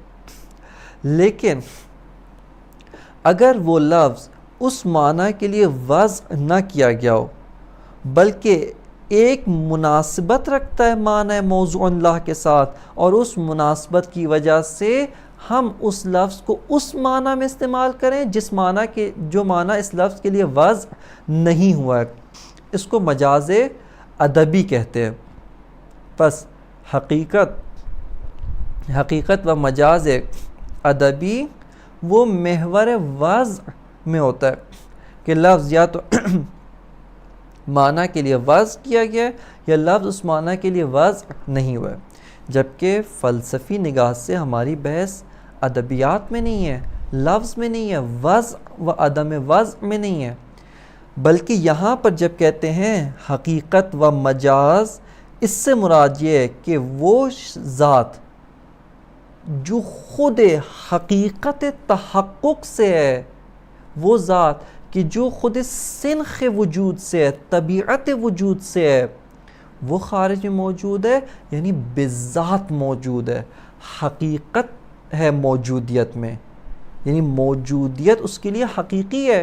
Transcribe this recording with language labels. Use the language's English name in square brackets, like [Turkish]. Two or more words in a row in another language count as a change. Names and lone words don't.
[Urdu] لیکن اگر وہ لفظ اس معنی کے لیے وضع نہ کیا گیا ہو بلکہ ایک مناسبت رکھتا ہے معنی موضوع اللہ کے ساتھ، اور اس مناسبت کی وجہ سے ہم اس لفظ کو اس معنی میں استعمال کریں جس معنی کے جو معنی اس لفظ کے لیے وضع نہیں ہوا ہے، اس کو مجاز ادبی کہتے ہیں۔ پس حقیقت و مجاز ادبی وہ محور وضع میں ہوتا ہے، کہ لفظ یا تو معنی کے لیے وضع کیا گیا ہے یا لفظ اس معنی کے لیے وضع نہیں ہوا ہے۔ جبکہ فلسفی نگاہ سے ہماری بحث ادبیات میں نہیں ہے، لفظ میں نہیں ہے، وضع و عدم وضع میں نہیں ہے، بلکہ یہاں پر جب کہتے ہیں حقیقت و مجاز، اس سے مراد یہ ہے کہ وہ ذات جو خود حقیقت تحقق سے ہے وہ ذات کہ جو خود سنخ وجود سے ہے، طبیعت وجود سے ہے، وہ خارج میں موجود ہے، یعنی بذات موجود ہے، حقیقت ہے موجودیت میں، یعنی موجودیت اس کے لیے حقیقی ہے۔